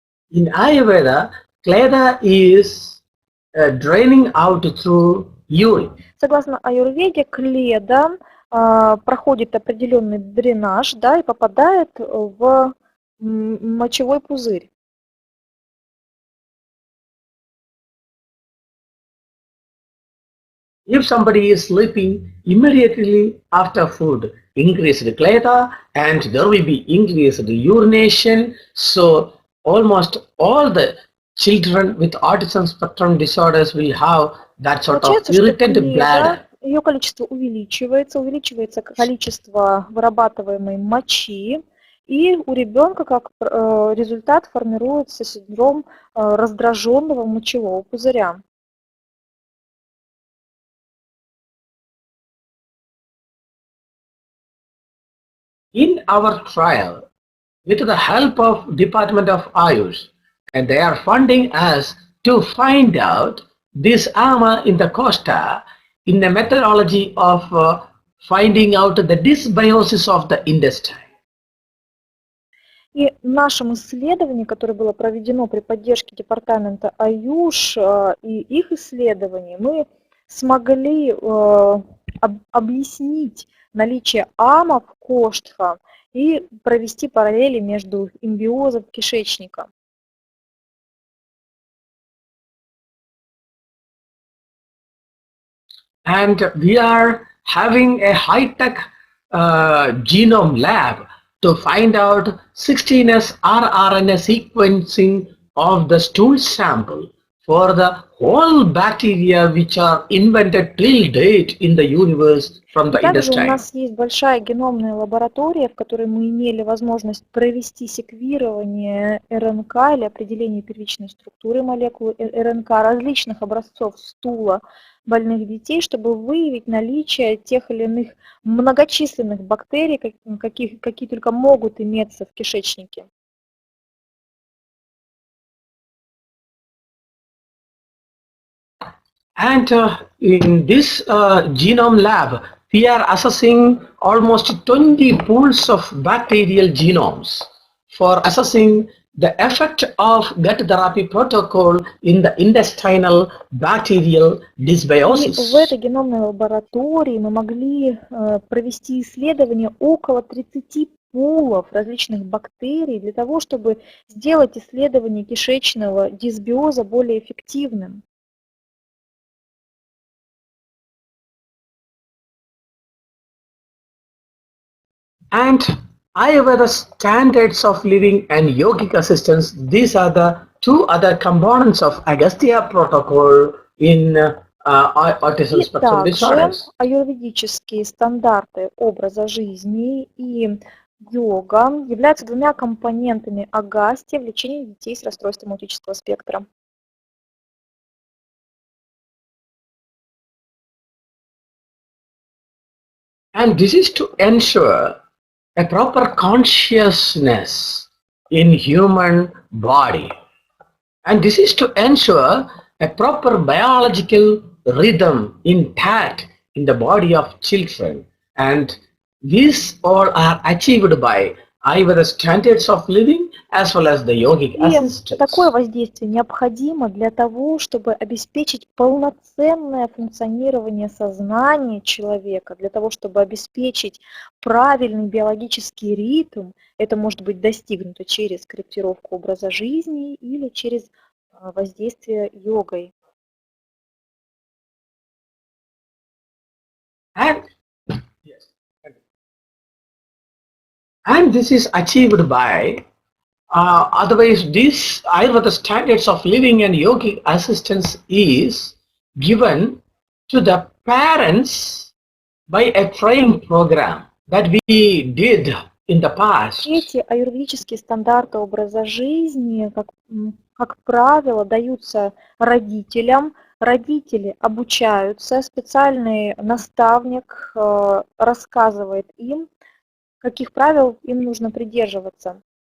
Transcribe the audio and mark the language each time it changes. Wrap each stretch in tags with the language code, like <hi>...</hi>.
<en>In Ayurveda, kleda is draining out through urine.</en> <ru>Согласно аюрведе, кледа проходит определенный дренаж, да, и попадает в мочевой пузырь.</ru> <en>If somebody is sleeping immediately after food, increased clatter and there will be increased urination. So almost all the children with autism spectrum disorders will have that sort of</en> <ru>Получается, что</ru> <en>irritant bladder.</en> <ru>клетка, ее количество увеличивается количество вырабатываемой мочи, и у ребенка как результат формируется синдром раздраженного мочевого пузыря.</ru> <en>In our trial, with the help of Department of Ayush, and they are funding us to find out this AMA in the Costa in the methodology of finding out the dysbiosis of the intestine.</en> <ru>И в нашем исследовании, которое было проведено при поддержке департамента Аюш и их исследований, мы смогли объяснить наличие АМа в коштха и провести параллели между имбиозом кишечника.</ru> <en>And we are having a high-tech genome lab to find out 16S rRNA sequencing of the stool sample for the whole bacteria which are invented till date in the universe from the</en> <ru>Также у</ru> <en>intestine.</en> <ru>нас есть большая геномная лаборатория, в которой мы имели возможность провести секвирование РНК или определение первичной структуры молекулы РНК различных образцов стула больных детей, чтобы выявить наличие тех или иных многочисленных бактерий, какие только могут иметься в кишечнике.</ru> <en>And in this genome lab, we are assessing almost 20 pools of bacterial genomes for assessing the effect of gut therapy protocol in the intestinal bacterial dysbiosis.</en> <ru>И в этой геномной лаборатории мы могли провести исследование около 30 пулов различных бактерий для того, чтобы сделать исследование кишечного дисбиоза более эффективным.</ru> <en>And Ayurveda standards of living and yogic assistance, these are the two other components of Agastya protocol in autism</en> <ru>И</ru> <en>spectrum</en> <ru>также</ru> <en>disorders.</en> <ru>аюрведические стандарты образа жизни и йога являются двумя компонентами Агастья в лечении детей с расстройством аутического спектра.</ru> <en>And this is to ensure a proper consciousness in human body. And this is to ensure a proper biological rhythm intact in the body of children. And these all are achieved by Ayurveda standards of living as well as the yogic</en> <ru>И</ru> <en>assistance.</en> <ru>такое воздействие необходимо для того, чтобы обеспечить полноценное функционирование сознания человека, для того, чтобы обеспечить правильный биологический ритм. Это может быть достигнуто через корректировку образа жизни или через воздействие йогой.</ru> <en>And this is achieved by otherwise, this Ayurveda standards of living and yogic assistance is given to the parents by a training program that we did in the past.</en> <ru>Эти аюрведические стандарты образа жизни, как правило, даются родителям. Родители обучаются, специальный наставник рассказывает им, каких правил им нужно придерживаться.</ru>